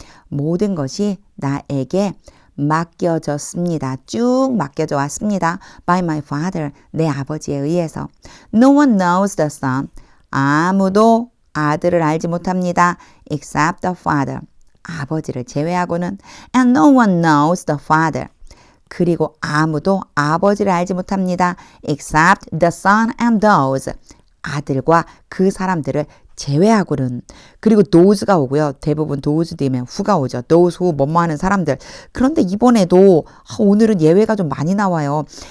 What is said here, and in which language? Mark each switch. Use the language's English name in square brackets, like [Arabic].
[Korean] 모든 것이 나에게 맡겨졌습니다. 쭉 맡겨져 왔습니다. [English] By my father. [Korean] 내 아버지에 의해서. [English] No one knows the son. [Korean] 아무도 아들을 알지 못합니다. [English] Except the father. [Korean] 아버지를 제외하고는. [English] And no one knows the father. [Korean] 그리고 아무도 아버지를 알지 못합니다. [English] Except the son and those. [Korean] 아들과 그 사람들을 제외하고는. 그리고 those가 오고요. 대부분 those 뒤면 who가 오죠. those who 뭐뭐 하는 사람들. 그런데 이번에도 오늘은 예외가 좀 많이 나와요.